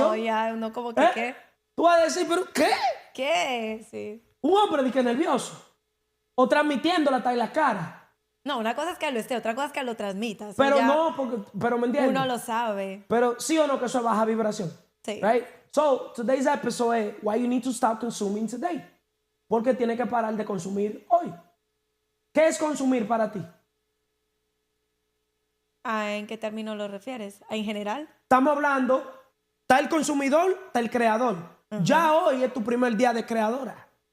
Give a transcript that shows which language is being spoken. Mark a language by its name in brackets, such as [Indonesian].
[Spanish] no, ya, uno como que, ¿Eh? ¿qué? Tú vas a decir, ¿pero qué? ¿Qué? Sí. Un hombre dice que nervioso. O transmitiéndola hasta en la cara. No, una cosa es que lo esté, otra cosa es que lo transmitas. Pero Ya no, pero ¿me entiendes? uno lo sabe. Pero sí o no que eso es baja vibración. Sí. [English] Right? So, today's episode es why you need to stop consuming today. [Spanish] Porque tienes que parar de consumir hoy. ¿Qué es consumir para ti? ¿En qué término lo refieres? ¿En general? Estamos hablando, está el consumidor, está el creador. Ya hoy es tu primer día de creadora.